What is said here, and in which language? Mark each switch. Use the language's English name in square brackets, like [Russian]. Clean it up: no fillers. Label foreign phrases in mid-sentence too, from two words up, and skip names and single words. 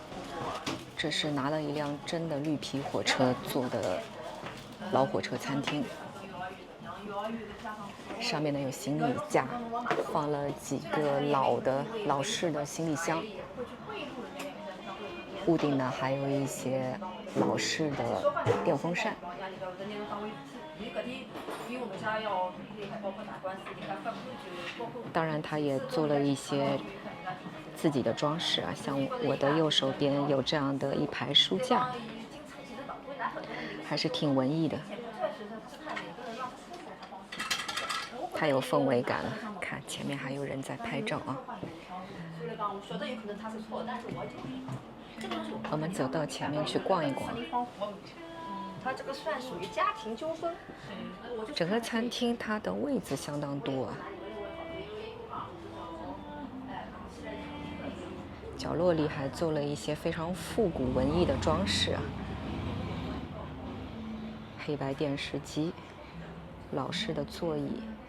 [Chinese] 這是拿了一輛真的綠皮火車做的老火車餐廳，上面呢有行李架，放了幾個老式的行李箱，屋頂呢還有一些老式的電風扇，當然它也做了一些自己的裝飾啊，像我的右手邊有這樣的一排書架，還是挺文藝的，太有氛圍感了。看前面還有人在拍照啊。我們走到前面去逛一逛。它這個算屬於家庭糾紛。整個餐廳它的位子相當多啊，角落裡還做了一些非常復古文藝的裝飾啊，黑白電視機，老式的座椅。